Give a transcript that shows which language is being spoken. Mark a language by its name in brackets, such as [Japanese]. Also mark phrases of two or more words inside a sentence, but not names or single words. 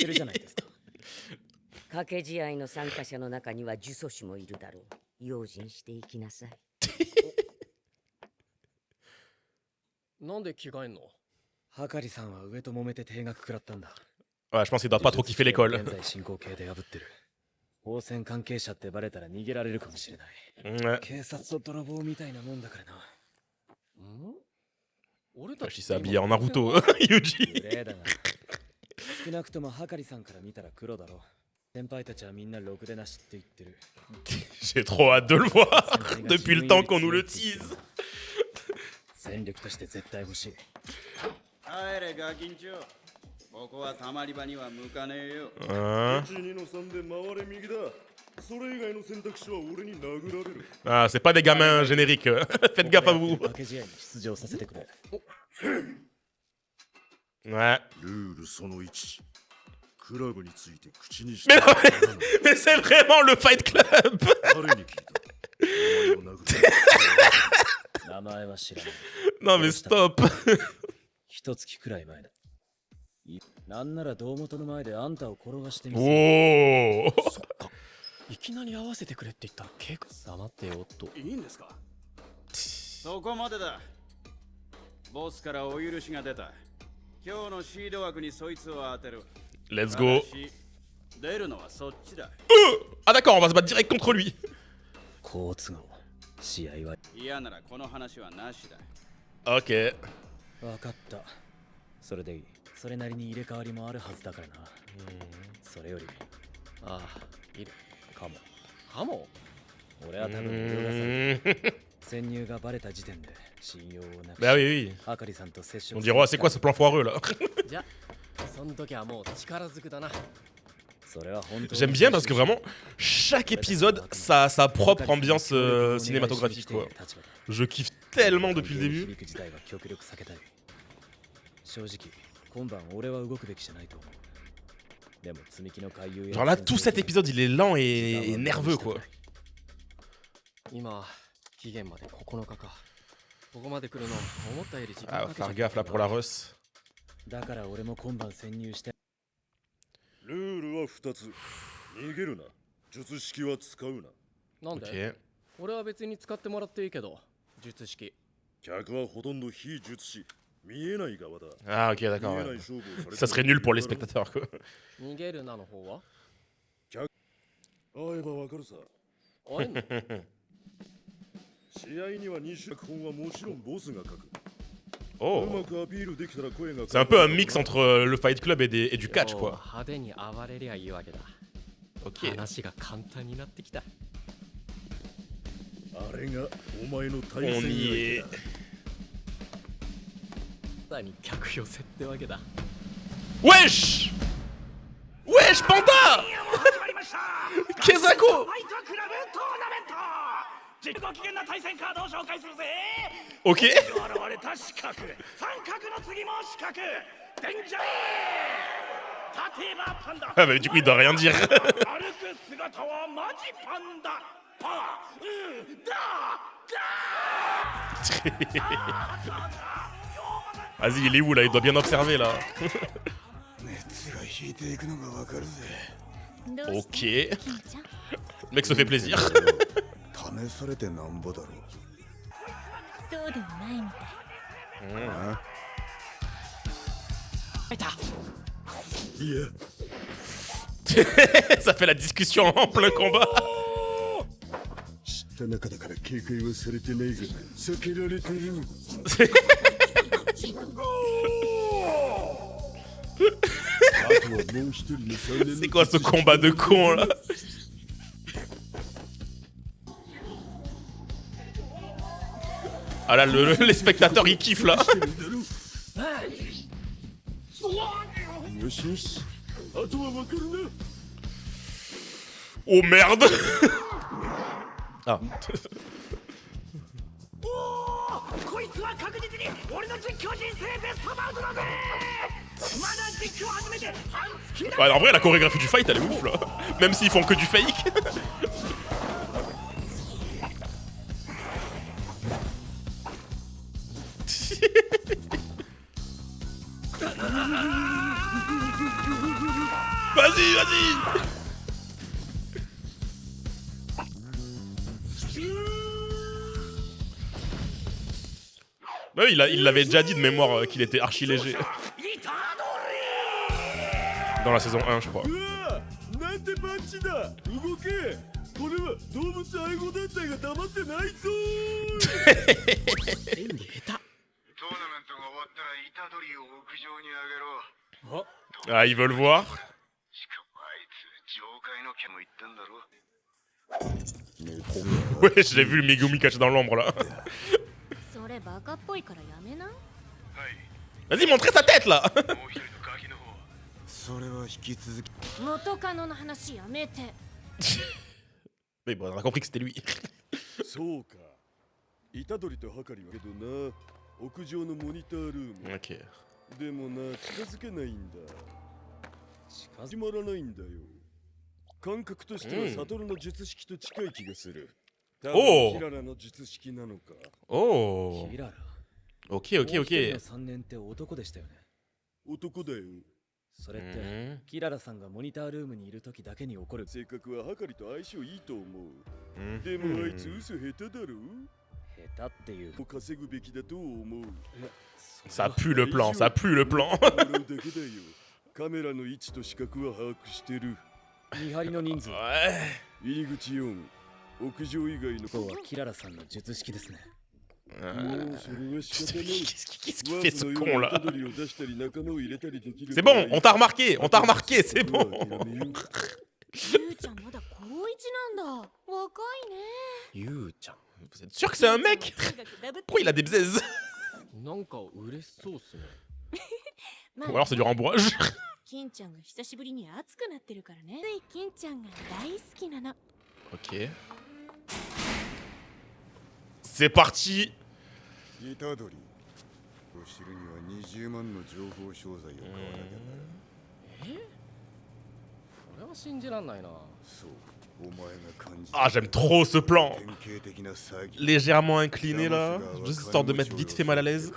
[French] Ouais, je pense qu'il doit pas trop kiffer l'école. Ouais. [Japanese] 警察と泥棒みたいなもんだからな。 [French] Wesh, il s'est habillé en Naruto, Yuji. [Japanese] 少なくともはかりさんから見たら黒だろう。先輩たちはみんなろくでなしって言ってる。 J'ai trop hâte de le voir depuis le temps qu'on nous le tease. 戦力として絶対欲しい。帰れガキンチョ。ここはたまり場には向かねえよ。 [French] Hein? [Japanese] 1、2の3で回れ右だ。それ以外の選択肢は俺に殴られる。 [French] Ah, c'est pas des gamins génériques. Faites gaffe à vous. [Japanese] 掛け試合に出場させてくれ。 [French] Ouais. [Japanese] ルールその1。クラブについて口にし [French] Mais [Japanese] て [French] non, mais c'est vraiment le fight club. [Japanese] 誰に聞いた。お前を殴る。名前は知らない。 [French] Non mais stop. [Japanese] 一月くらい前だ。なんなら堂本の前であんたを転がしてみせる。 Oh. いきなり合わせてくれって言ったら結構黙ってよっと。いいんですか。そこまでだ。ボスからお許しが出た。今日のシード枠にそいつを当てる。 [English] Let's go. [Japanese] 出るのはそっちだ。 [French] Ah d'accord, on va se battre direct contre lui. [Japanese] 好都合。試合は。嫌ならこの話はなしだ。 [French] Ok. [Japanese] わかった。それでいい。それなりに入れ替わりもあるはずだからな。それより。ああ、いる。かも。かも。俺は多分泳がされ潜入がバレた時点で信用をなくし。 [French] Bah oui, oui. [Japanese] あかりさんと接触。 [French] On dirait, oh, c'est quoi ce plan foireux là? [Japanese] じゃあ、その時はもう力ずくだな。 [French] J'aime bien parce que vraiment, chaque épisode, ça a sa propre ambiance cinématographique, quoi. Je kiffe tellement depuis le début. Genre là, tout cet épisode, il est lent et nerveux, quoi. [Japanese] 今、期限まで9日か。ここまで来るの思ったより時間 Ah, かけ [French] faire [Japanese] ちゃ [French] gaffe [Japanese] った [French] là pour la Russ. [Japanese] だから俺も今晩潜入して。ルールは2つ。逃げるな。術式は使うな。なんで、 [French] Ok. [Japanese] 俺は別に使ってもらっていいけど、術式。客はほとんど非術師。見えない側だ。 [French] Ah, ok, d'accord. [Japanese] 見えな [French] Ouais. [Japanese] い勝負をされて [French] Ça serait nul pour les spectateurs, quoi. [Japanese] 逃げるなの方は会えばわかるさ。会えんの試合には2種本はもちろんボスが書く。 Oh. うまくアピールできたら声が [French] C'est un peu un mix entre le Fight Club et du catch, [Japanese] おう [French] quoi. [Japanese] 派手に暴れりゃいいわけだ。 [French] Ok. [Japanese] 話が簡単になってきた。あれがお前の対 [French] On [Japanese] 戦 [French] y [Japanese] 相 [French] est. [Japanese] 手だ。さらに客寄せってわけだ。 [French] Wesh! Wesh, Panda! Kezako! [Japanese] ご機嫌な対戦カードを紹介するぜ。 [French] Ok. [Japanese] 現れた四角、三角の次も四角。デンジャー。立てばパンダ。 [French] Ah bah du coup il doit rien dire. [Japanese] 歩く姿はマジパンダ。 [French] Vas-y, il est où là? Il doit bien observer là. [Japanese] 熱が引いていくのがわかるぜ。 [French] Ok. Le mec se fait plaisir. [Japanese] 試されてなんぼだろう。そうでもないみたい。いや、 [French] Ça fait la discussion en plein combat. [Japanese] 知った中だから警戒はされてないが、避けられてる。あとはもう一人の3年 [French] C'est quoi ce combat de con là? Ah là, les spectateurs ils kiffent là. [Japanese] よしよし、あとはわかるな。 [French] Oh merde. Ah. [Japanese] こいつは確実に俺の実況人生ベストバウトだぜ。まだ実況始めて半月だ。 [French] Ouais, en vrai, la chorégraphie du fight elle est ouf là. Même s'ils font que du fake. Vas-y, vas-y. Bah oui, il l'avait déjà dit de mémoire qu'il était archi léger. Dans la saison 1, je crois. [Japanese] なんてパンチだ。動け。これは動物愛護団体が黙ってないぞ。演技下手。 [French] Ah, ils veulent voir. Ouais, j'ai vu le Megumi caché dans l'ombre là. [Japanese] それバカっぽいからやめな。 [French] Vas-y, montrez sa tête là. [Japanese] それは引き続き。元カノの話やめて。 [French] Mais bon, on a compris que c'était lui. [Japanese] そうか。虎杖とはかりはけどな。屋上のモニタールーム。 [French] Ok. [Japanese] でもな、近づけないんだ。始まらないんだよ。感覚としてはサトルの術式と近い気がする。おお。キララの術式なのか。 Oh. キララ。 [French] Ok, ok, [Japanese] もう一人 [French] ok. [Japanese] の3年って男でしたよね。男だよ。それって、うんキララさんがモニタールームにいる時だけに起こる。性格ははかりと相性いいと思う。でもあいつ嘘下手だろ。下手っていう。稼ぐべきだと思う。 [French] Ça pue le plan, ça pue le plan. [Japanese] だけだよ。カメラの位置と視覚は把握してる。見張りの人数。 [French] Ouais. [Japanese] 入り口4、屋上以外の。そうはキララさんの術式ですね。もうそれは仕方ない。 [French] Qu'est-ce qu'il fait ce con là? [Japanese] 鳥を出したり仲間を入れたりできる。 [French] C'est bon, on t'a remarqué, c'est bon. [Japanese] ゆうちゃんまだ高一なんだ。若いね。ゆうちゃん。 [French] Vous êtes sûr que c'est un mec? [Japanese] とにかくダブって [French] Pourquoi il a des bzaises? [Japanese] なんか嬉しそうっすね。ま [French] Ou alors c'est du rembourrage. [Japanese] 金ちゃんが久しぶりに熱くなってるからね。つい金ちゃんが大好きなの。 [French] Ok. C'est parti. [Japanese] 虎杖。お城には20万の情報商材を買わなきゃなら。これは信じらんないな。そう。お前が感じ [French] Ah, j'aime trop ce plan. [Japanese] 典型的な詐欺。 [French] Légèrement incliné là, juste histoire de mettre vite fait mal à l'aise.